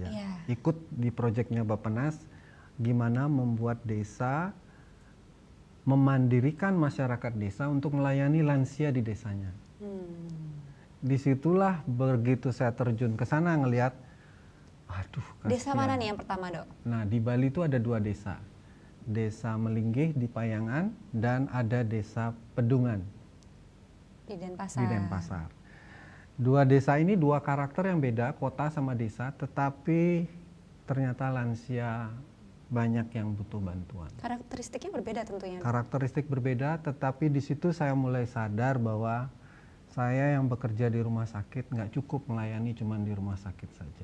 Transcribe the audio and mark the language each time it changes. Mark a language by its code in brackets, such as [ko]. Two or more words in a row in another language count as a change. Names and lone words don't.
[id] Ikut di proyeknya Bappenas gimana membuat desa memandirikan masyarakat desa untuk melayani lansia di desanya. Disitulah begitu saya terjun ke sana ngelihat, aduh kasihan. Desa mana nih yang pertama, Dok? Nah, di Bali itu ada 2 desa. Desa Melinggih di Payangan dan ada desa Pedungan Di Denpasar. di Denpasar. 2 desa ini 2 karakter yang beda, kota sama desa, tetapi ternyata lansia banyak yang butuh bantuan. Karakteristiknya berbeda tentunya. Karakteristik berbeda, tetapi di situ saya mulai sadar bahwa saya yang bekerja di rumah sakit nggak cukup melayani cuma di rumah sakit saja.